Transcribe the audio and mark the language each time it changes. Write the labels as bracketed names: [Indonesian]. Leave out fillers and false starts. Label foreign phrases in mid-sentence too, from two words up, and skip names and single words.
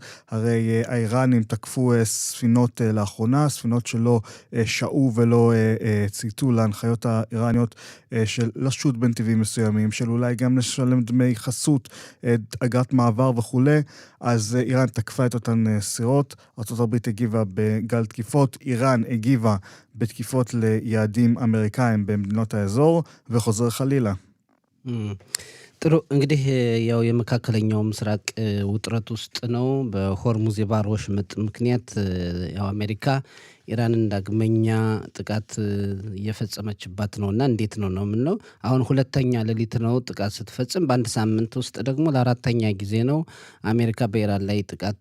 [Hebrew] הרי האיראנים תקפו ספינות לאחרונה, ספינות שלא שעו ולא צייתו להנחיות האיראניות של לשוט בנתיבים מסוימים, של אולי גם לשלם דמי חסות, אגרת מעבר וכו'. אז איראן תקפה את אותן סירות, ארצות הברית הגיבה בגל תקיפות, איראן הגיבה בתקיפות ליעדים אמריקאים במדינות האזור, וחוזר חלילה. [Amharic] ጥሩ እንግዲህ ያው የመካከለኛው ምስራቅ ውጥረት ውስጥ ነው። በሆርሙዝ የባህር ወሽመጥ ምክንያት ያው አሜሪካ ኢራንን ዳግመኛ ጥቃት እየፈጸመችባት ነውና እንዴት ነው የምንለው? አሁን ሁለተኛ ሌሊት ነው ጥቃት ስትፈጽም። በአንድ ሳምንት ውስጥ ደግሞ ለአራተኛ ጊዜ ነው አሜሪካ በኢራን ላይ ጥቃት